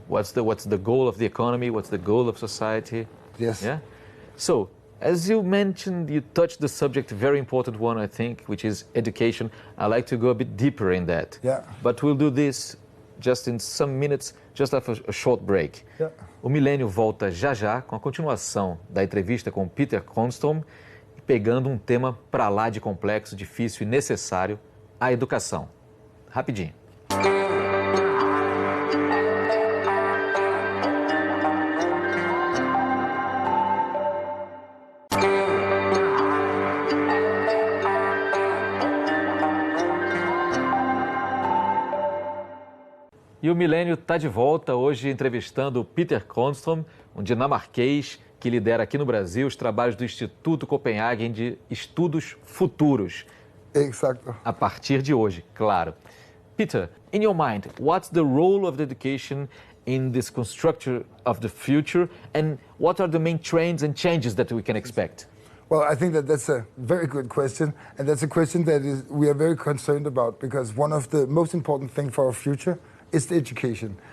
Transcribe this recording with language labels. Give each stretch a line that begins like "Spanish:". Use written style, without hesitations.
English: What's the goal of the economy? What's the goal of society? Yes. Yeah. So, as you mentioned, you touched the subject, a very important one, I think, which is education. I'd like to go a bit deeper in that. Yeah. But we'll do this just in some minutes, just after a short break. Yeah.
Portuguese: O Milênio volta já já com a continuação da entrevista com Peter Kronström, pegando um tema para lá de complexo, difícil e necessário, a educação. Rapidinho. E o Milênio está de volta hoje entrevistando o Peter Kronström, um dinamarquês que lidera aqui no Brasil os trabalhos do Instituto Copenhagen de Estudos Futuros.
English: Exactly.
Portuguese: A partir de hoje, claro.
English: Peter, in your mind, what's the role of the education in this construction of the future, and what are the main trends and changes that we can expect? Well, I think that's a very good question, and that's a question that we are very concerned about, because one of the most important things for our future is the education.